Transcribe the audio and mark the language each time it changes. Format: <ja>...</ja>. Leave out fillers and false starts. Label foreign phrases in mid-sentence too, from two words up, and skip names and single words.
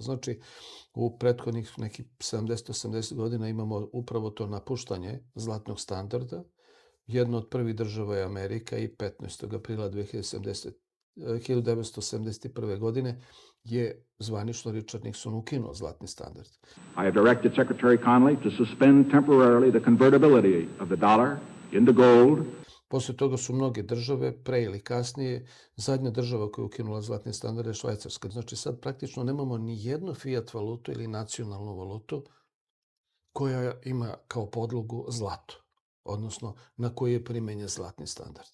<sr>Znači, u prethodnih nekih 70-80 godina imamo upravo to napuštanje zlatnog standarda. Jedna od prvih država je Amerika i 15. aprila 1971. godine je zvanično Richard Nixon ukinuo zlatni standard.</sr> <en>I have directed Secretary Connally to suspend temporarily the convertibility of the dollar into gold.</en> <sr>Posle toga su mnoge države, pre ili kasnije, zadnja država koja je ukinula zlatni standard je Švajcarska. Znači sad praktično nemamo ni jednu fiat valutu ili nacionalnu valutu koja ima kao podlogu zlato, odnosno na koju je primenjen zlatni standard.</sr>